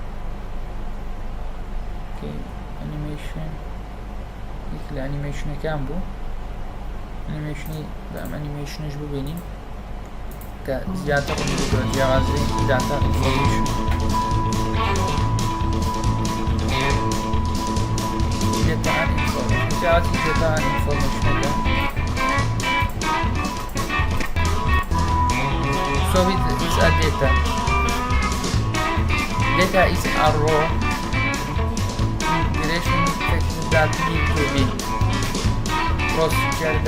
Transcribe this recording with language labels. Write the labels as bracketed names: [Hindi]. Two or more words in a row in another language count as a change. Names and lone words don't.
[Central Kurdish] ئەنیمێشن لە ئەنیمێشنەکان بوو ئەنیمێشنی بەم ئەنیمێشنش ببینین کە زیاتر جیاوازی [English] data information [Central Kurdish] جیاوازی [English] data information. So it is a data. Data is a raw information that need to be processed.